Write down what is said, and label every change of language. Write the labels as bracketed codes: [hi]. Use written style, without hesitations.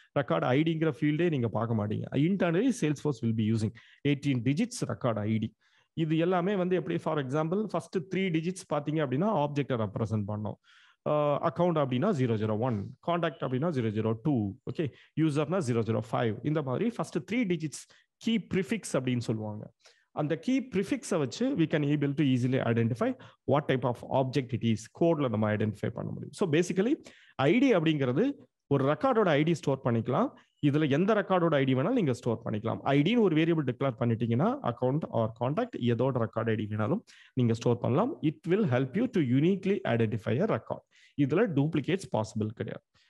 [ta] Record ஐடிங்கிற ஃபீல்டே நீங்க பார்க்க மாட்டீங்க. [en] Internally sales force will be using 18 digits record ID. [ta] இது எல்லாமே வந்து எப்படி, ஃபார் எக்ஸாம்பிள் ஃபர்ஸ்ட் 3 digits பாத்தீங்க அப்படின்னா ஆப்ஜெக்டை ரெப்ரசென்ட் பண்ணோம். அக்கௌண்ட் அப்படின்னா 001, கான்டாக்ட் அப்படின்னா 002, ஓகே, யூசர்னா 005. இந்த மாதிரி ஃபர்ஸ்ட் 3 digits கீ ப்ரிஃபிக்ஸ் அப்படின்னு சொல்லுவாங்க. அந்த கீ ப்ரிஃபிக்ஸை வச்சு [en] we can able to easily identify what type of object it is. [ta] கோட்ல நம்ம ஐடென்டிஃபை பண்ண முடியும். ஸோ பேசிக்கலி ஐடி அப்படிங்கிறது ஒரு ரெக்கார்டோட ஐடி ஸ்டோர் பண்ணிக்கலாம். இதுல எந்த ரெக்கார்டோட ஐடி வேணாலும் நீங்க ஸ்டோர் பண்ணிக்கலாம். ஐடின்னு ஒரு வேரியபிள் டிக்ளேர் பண்ணிட்டீங்கன்னா account are contact ஏதோட record ID வேணாலும் நீங்க ஸ்டோர் பண்ணலாம். [en] It will help you to uniquely identify a record. [ta] இதுல டூப்ளிகேட்ஸ் பாசிபிள் கிடையாது.